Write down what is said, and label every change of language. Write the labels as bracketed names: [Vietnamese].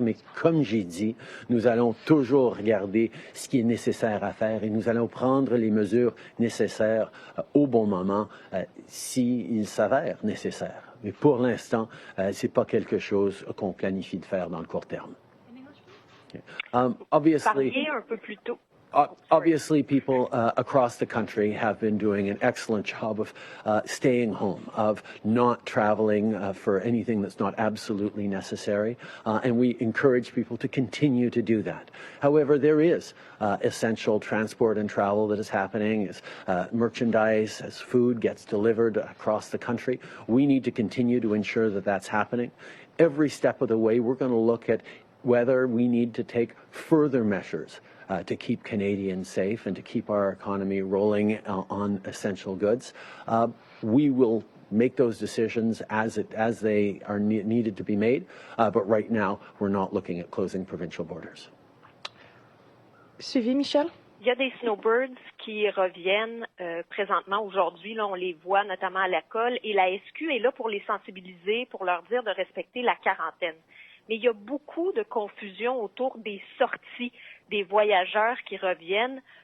[French] Mais comme j'ai dit, nous allons toujours regarder ce qui est nécessaire à faire et nous allons prendre les mesures nécessaires au bon moment s'il s'avère nécessaire. Mais pour l'instant, ce n'est pas quelque chose qu'on planifie de faire dans le court terme. Parliez un peu plus tôt. [English] Obviously, people across the country have been doing an excellent job of staying home, of not traveling for anything that's not absolutely necessary, and we encourage people to continue to do that. However, there is essential transport and travel that is happening as merchandise, as food gets delivered across the country. We need to continue to ensure that that's happening. Every step of the way, we're going to look at whether we need to take further measures to keep Canadians safe and to keep our economy rolling on essential goods. We will make those decisions as they are needed to be made, but right now we're not looking at closing provincial borders. [French] Suivi, Michel? Il y a des snowbirds qui reviennent présentement aujourd'hui. Là, on les voit notamment à l'école et la SQ est là pour les sensibiliser, pour leur dire de respecter la quarantaine. Mais il y a beaucoup de confusion autour des sorties des voyageurs qui reviennent.